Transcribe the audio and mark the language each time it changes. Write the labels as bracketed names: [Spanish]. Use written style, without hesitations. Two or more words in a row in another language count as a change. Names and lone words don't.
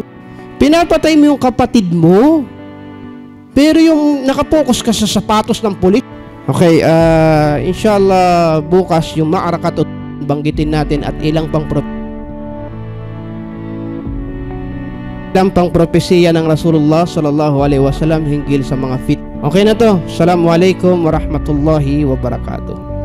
[Filipino] Pinapatay mo yung kapatid mo. Pero yung nakapokus ka sa sapatos ng pulis. Okay, inshallah bukas yung ma'arakat banggitin natin at ilang pang propesiya ng Rasulullah [Arabic] صلى الله عليه وسلم [Filipino] hinggil sa mga fit. Okay na to. [Arabic] السلام عليكم ورحمة الله وبركاته.